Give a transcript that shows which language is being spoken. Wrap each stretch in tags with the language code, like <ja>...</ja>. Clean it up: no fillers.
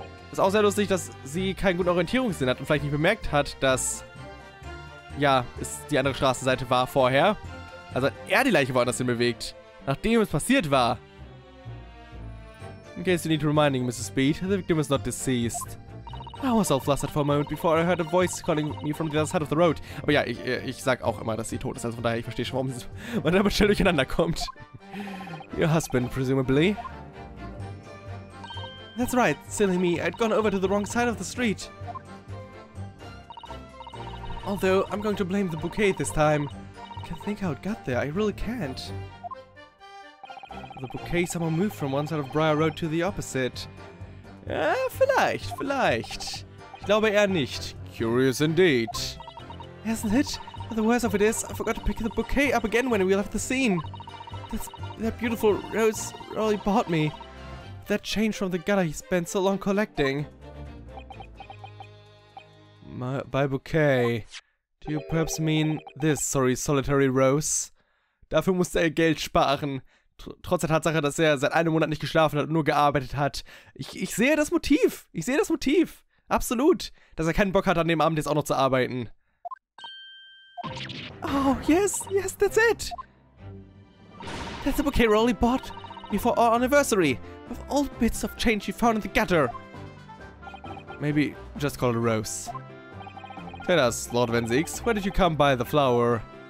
<de>Ist auch sehr lustig, dass sie keinen guten Orientierungssinn hat und vielleicht nicht bemerkt hat, dass, ja, es die andere Straßenseite war vorher. Also hat er die Leiche woanders hin bewegt, nachdem es passiert war.</de> <en>In case you need reminding, Mrs. Beat, the victim is not deceased. I was all flustered for a moment before I heard a voice calling me from the other side of the road.</en> <de>Aber ja, ich sag auch immer, dass sie tot ist, also von daher, ich verstehe schon, warum man damit schnell durcheinander kommt.</de> <en>Your husband, presumably. That's right, silly me, I'd gone over to the wrong side of the street. Although, I'm going to blame the bouquet this time. I can't think how it got there, I really can't. The bouquet somehow moved from one side of Briar Road to the opposite.</en> <de>Ja, vielleicht. Ich glaube eher nicht.</de> <en>Curious indeed. Hasn't it? But the worst of it is, I forgot to pick the bouquet up again when we left the scene. That beautiful rose Rolly bought me. That change from the gutter he spent so long collecting. By bouquet, do you perhaps mean this, solitary rose?</en> <de>Dafür musste er Geld sparen. Trotz der Tatsache, dass er seit einem Monat nicht geschlafen hat und nur gearbeitet hat. Ich sehe das Motiv. Absolut. Dass er keinen Bock hat, an dem Abend jetzt auch noch zu arbeiten.</de> <en>Oh, yes, that's it. That's the bouquet Rolly bought before our anniversary. With all bits of change he found in the gutter. Maybe just call it a rose. Tell us, Lord Venzix, where did you come by the flower?</en>